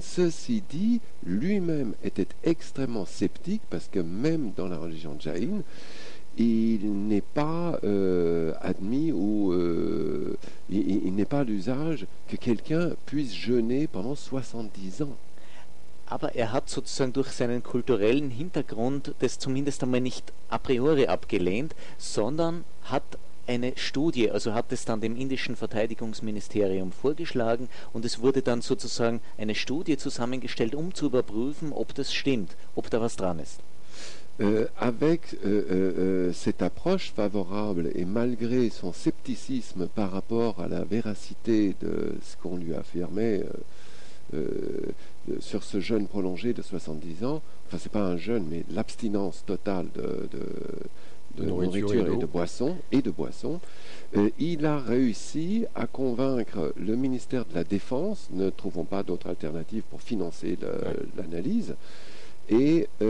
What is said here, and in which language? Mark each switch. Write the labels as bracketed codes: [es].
[fr] Ceci dit, lui-même était extrêmement sceptique, parce que même dans la religion Jain, il n'est pas admis ou il n'est pas l'usage que quelqu'un puisse jeûner pendant 70 ans. [de] Aber er hat sozusagen durch seinen kulturellen Hintergrund das zumindest einmal nicht a priori abgelehnt, sondern hat eine Studie, also hat es dann dem indischen Verteidigungsministerium vorgeschlagen, und es wurde dann sozusagen eine Studie zusammengestellt, um zu überprüfen, ob das stimmt, ob da was dran ist. [fr] Avec cette approche favorable et malgré son scepticisme par rapport à la véracité de ce qu'on lui affirmait, sur ce jeûne prolongé de 70 ans, enfin c'est pas un jeûne, mais l'abstinence totale de nourriture et de boisson, il a réussi à convaincre le ministère de la Défense, ne trouvons pas d'autre alternative pour financer l'analyse, et